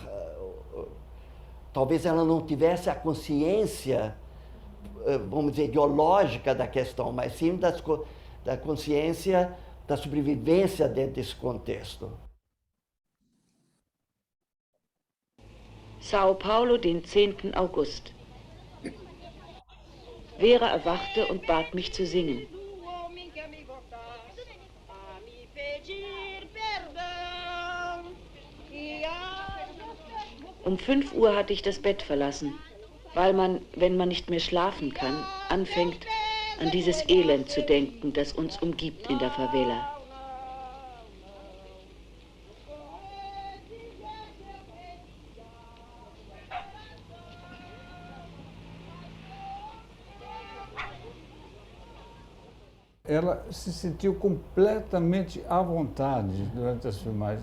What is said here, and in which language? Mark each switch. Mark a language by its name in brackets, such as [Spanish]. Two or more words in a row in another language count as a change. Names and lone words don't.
[Portuguese] Talvez ela não tivesse a consciência, vamos dizer, ideológica da questão, mas sim da consciência da sobrevivência dentro desse contexto. [German] Sao Paulo, den 10. August. Vera erwachte und bat mich zu singen. Um 5 Uhr hatte ich das Bett verlassen, weil man, wenn man nicht mehr schlafen kann, anfängt, an dieses Elend zu denken, das uns umgibt in der Favela. [Portuguese] Ela se sentiu completamente à vontade durante as filmagens.